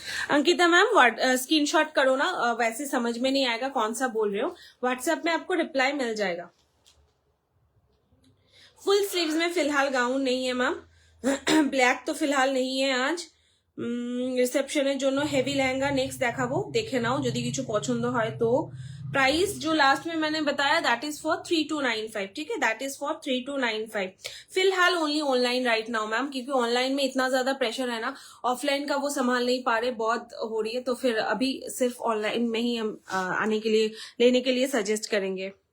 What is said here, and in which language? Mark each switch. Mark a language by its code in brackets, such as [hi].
[hi] Ankita ma'am screenshot करो ना, वैसे समझ में नहीं आएगा कौन सा बोल रहे हो। व्हाट्सएप में आपको रिप्लाई मिल जाएगा। फुल स्लीव्स में फिलहाल गाउन नहीं है मैम। ब्लैक तो फिलहाल नहीं है आज। [bn] রিসেপশনের জন্য হেভি লেহেঙ্গা নেক্সট দেখাবো, দেখে নাও যদি কিছু পছন্দ হয় তো। [hi] प्राइस जो लास्ट में मैंने बताया [en] that is for 3295, [hi] ठीक है, दैट इज फॉर 3295। फिलहाल [en] only online right now [hi] ma'am, क्योंकि ऑनलाइन में इतना ज्यादा प्रेशर है ना, ऑफलाइन का वो संभाल नहीं पा रहे, बहुत हो रही है, तो फिर अभी सिर्फ ऑनलाइन में ही हम आने के लिए, लेने के लिए सजेस्ट करेंगे।